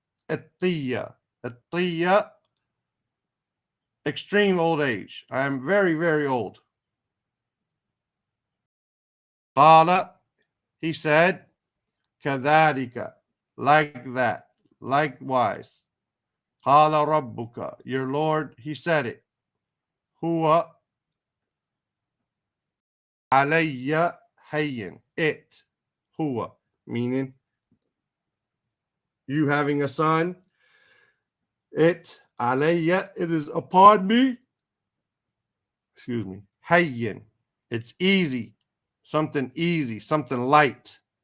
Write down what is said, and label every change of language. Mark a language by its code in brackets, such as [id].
[en] الطِّيَّة, extreme old age. I am very, very old. [ar] قَالَ, [en] he said, [ar] كَذَلِكَ, [en] like that, likewise. [ar] قَالَ رَبُّكَ, [en] your Lord, he said it. [ar] هُوَ عَلَيَّ هَيِّن, [en] it. [ar] هُوَ, [en] meaning you having a son. It, alayya, it is upon me. Excuse me. Hayyin, it's easy. Something easy, something light.